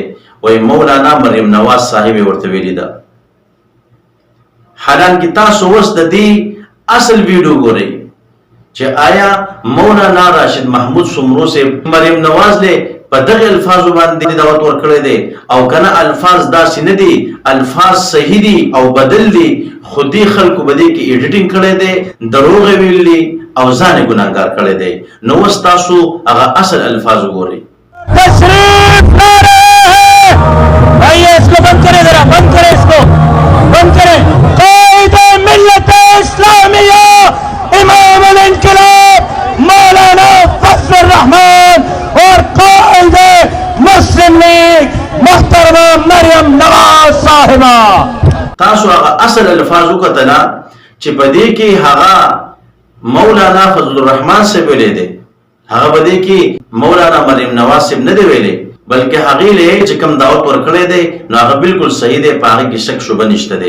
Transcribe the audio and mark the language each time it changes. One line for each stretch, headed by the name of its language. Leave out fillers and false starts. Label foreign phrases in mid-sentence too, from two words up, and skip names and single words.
Pashto: وای مولانا مریم نواز صاحب یې ورته ویلي ده. حالانکه تاسو اوس د دې اصل ویډیو ګورئ چې آیا مولانا راشد محمود سمرو سے مریم نواز له په دغه الفاظو باندې دعوت ورکړی دی او کنه الفاظ داسې نه دي، الفاظ صحیح دي او بدل دي، خو دې خلکو به دې کې ایډیټینګ کړی دی، دروغ یې ویلي او ځان یې ګناهګار کړی دی. نو اوس تاسو هغه اصل الفاظ وګورئ.
Urdu: تشریف لا رہے ہیں، آئیے اس کو بند کریں، ذرا بند کریں، اس کو بند کریں. قائد ملت اسلامیہ امام الانقلاب مولانا فضل الرحمان اور قائد مسلم لیگ محترمہ مریم نواز صاحبہ.
Pashto: تاسو هغه اصل الفاظ وکتله چې په دې کې هغه مولانا فضل الرحمان صاحب ویلي دی، هغه په دې کې مولانا مریم نواز صاحب نه دی ویلي، بلکې هغې له چې کوم دعوت ورکړی دی نو هغه بالکل صحیح دی، په هغې کې شک شبه نشته دی.